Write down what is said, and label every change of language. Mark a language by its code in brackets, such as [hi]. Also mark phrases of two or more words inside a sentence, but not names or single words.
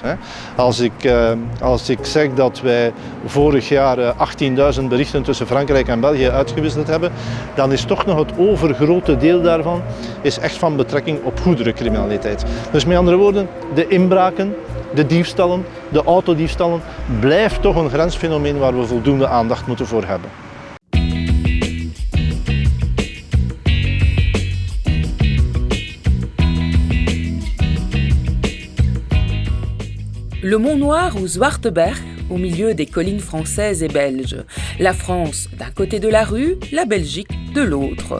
[nl] Als ik zeg dat wij vorig jaar 18.000 berichten tussen Frankrijk en België uitgewisseld hebben, dan is toch nog het overgrote deel daarvan is echt van betrekking op goederencriminaliteit. Dus met andere woorden, de inbraken, de diefstallen, de autodiefstallen, blijft toch een grensfenomeen waar we voldoende aandacht moeten voor hebben. [fr] Le Mont Noir ou Zwarteberg, au milieu des collines françaises et belges. La France d'un côté de la rue, la Belgique de l'autre.